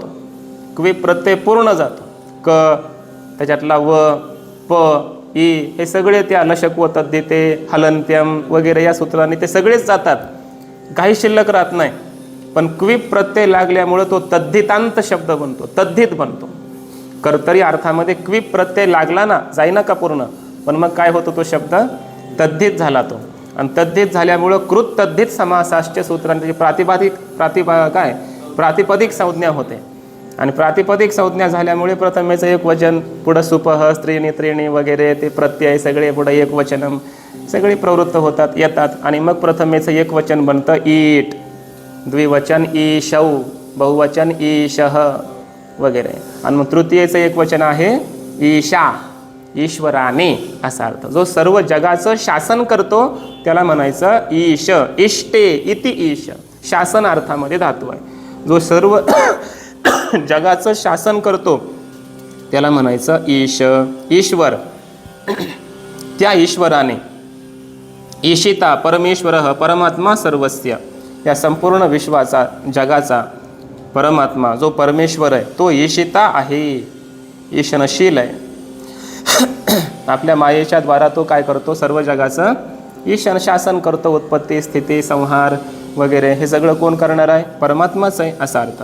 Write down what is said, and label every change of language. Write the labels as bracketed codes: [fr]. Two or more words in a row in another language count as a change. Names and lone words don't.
[mr] क्विप प्रत्यय पूर्ण जातो. क, त्याच्यातला व, प, ई हे सगळे त्या [sa] लशक व तद्धिते, हलंत्यम [mr] वगैरे या सूत्राने ते सगळेच जातात, काही शिल्लक राहत नाही. पण क्विप प्रत्यय लागल्यामुळं तो तद्धितांत शब्द बनतो, तद्धित बनतो. कर्तरी अर्थामध्ये क्विप प्रत्यय लागला ना, जाईना का पूर्ण, पण मग काय होतो? तो शब्द तद्धित झाला तो. आणि तद्धित झाल्यामुळं [sa] कृत तद्धित समासाश्च [mr] सूत्रांची प्रातिपदिक संज्ञा होते. आणि प्रातिपदिक संज्ञा झाल्यामुळे प्रथमेचं एक वचन, पुढं सुपह, स्त्रीणी, त्रीणी वगैरे ते प्रत्यय सगळे पुढं एक वचनम सगळे प्रवृत्त होतात येतात. आणि मग प्रथमेचं एक वचन बनतं ईट, द्विवचन ईशौ, बहुवचन ईशः वगैरे. आणि मग तृतीयेचं एक वचन आहे ईशा, ईश्वराने असा अर्थ. जो सर्व जगाचं शासन करतो त्याला म्हणायचं ईश. [sa] इष्टे इति ईश, [mr] शासन अर्थामध्ये धातू आहे. जो सर्व जगाचं शासन करतो त्याला म्हणायचं ईश, ईश्वर. त्या ईश्वराने, [sa] ईशिता परमेश्वरः परमात्मा सर्वस्य, [mr] या संपूर्ण विश्वाचा जगाचा परमात्मा जो परमेश्वर आहे तो ईशिता आहे, ईशनशील आहे. आपल्या मायेच्या द्वारा तो काय करतो, सर्व जगाचं ईशन शासन करतो. उत्पत्ती, स्थिती, संहार वगैरे हे सगळं कोण करणार आहे, परमात्माच आहे असा अर्थ.